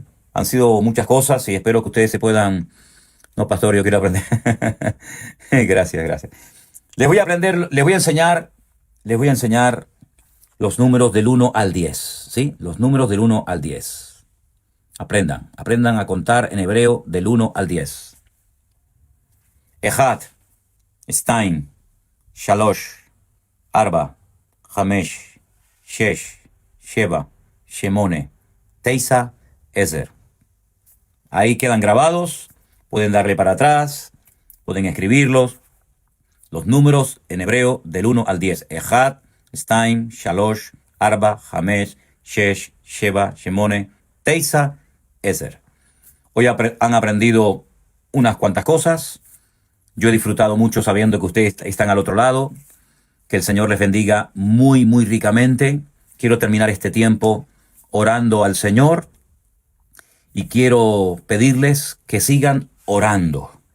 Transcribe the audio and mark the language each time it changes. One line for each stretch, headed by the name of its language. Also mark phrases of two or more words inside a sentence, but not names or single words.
Spanish: Han sido muchas cosas y espero que ustedes se puedan... No, pastor, yo quiero aprender. Gracias, gracias. Les voy a enseñar los números del 1 al 10, ¿sí? Los números del 1 al 10. Aprendan a contar en hebreo del 1 al 10.
Hebrew: אחד, שתיים, שלוש, ארבע, חמש, שש, שבע, שמונה, תשע, עשר.
Spanish: Ahí quedan grabados, pueden darle para atrás, pueden escribirlos. Los números en hebreo del 1 al 10.
Hebrew: אחד, שתיים, שלוש, ארבע, חמש, שש, שבע, שמונה, תשע, עשר.
Spanish: Hoy han aprendido unas cuantas cosas. Yo he disfrutado mucho sabiendo que ustedes están al otro lado. Que el Señor les bendiga muy, muy ricamente. Quiero terminar este tiempo orando al Señor y quiero pedirles que sigan orando.